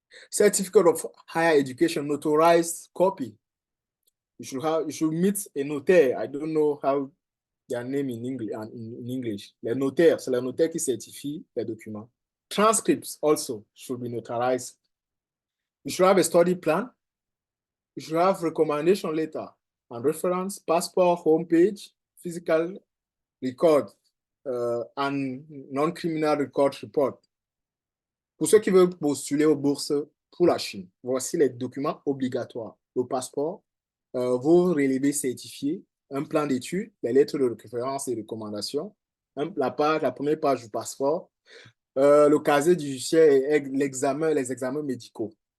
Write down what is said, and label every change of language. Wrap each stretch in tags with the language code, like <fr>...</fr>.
<en>Certificate of higher education, notarized copy. You should meet a notaire. I don't know how their name in English.</en> <fr>Le notaire, c'est le notaire qui certifie les documents.</fr> <en>Transcripts also should be notarized. You should have a study plan. You should have recommendation letter and reference, passport, homepage, physical record, and non-criminal record report.</en> <fr>Pour ceux qui veulent postuler aux bourses pour la Chine, voici les documents obligatoires. Le passeport, vos relevés certifiés, un plan d'études, les lettres de référence et recommandations, la première page du passeport, le casier judiciaire et les examens médicaux.</fr>